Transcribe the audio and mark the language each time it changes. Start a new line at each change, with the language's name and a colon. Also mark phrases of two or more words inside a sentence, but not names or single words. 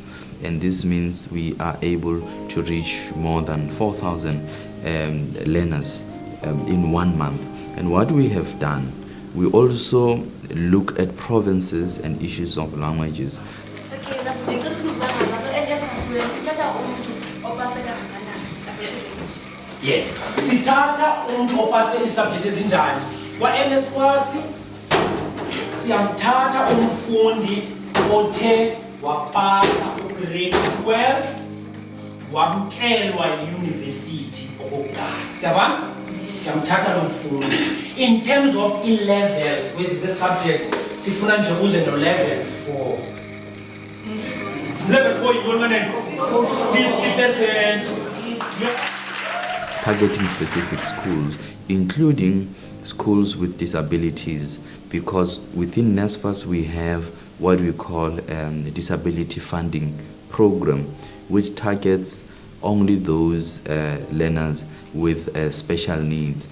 English: And this means we are able to reach more than 4,000 learners in 1 month. And what we have done, we also look at provinces and issues of languages. Yes.
Xhosa: Sithatha umuntu opase isubject ezinjani. Kwa NSFAS siyamthatha umfundi othe wapasa ugrade 12 wabukelwa yuniversity okokuqala. Siyavana? Siyamthatha lo mfundi.
English: In terms of E-levels, which is a subject
Xhosa: sifuna nje uze no
English: level 4.
Xhosa: Level 4 yintoni? 50%.
English: Targeting specific schools, including schools with disabilities, because within NSFAS we have what we call the disability funding program, which targets only those learners with special needs.